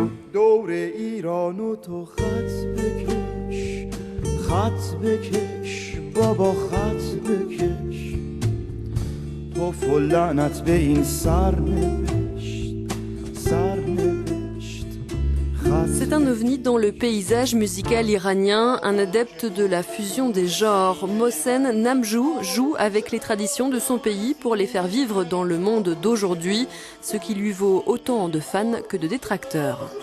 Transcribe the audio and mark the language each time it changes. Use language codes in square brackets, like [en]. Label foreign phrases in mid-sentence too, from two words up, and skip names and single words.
[fa] دور ایران و تو خط بکش بابا خط بکش توف و لعنت به این [fr] C'est un ovni dans le paysage musical iranien, un adepte de la fusion des genres. Mohsen Namjou joue avec les traditions de son pays pour les faire vivre dans le monde d'aujourd'hui, ce qui lui vaut autant de fans que de détracteurs.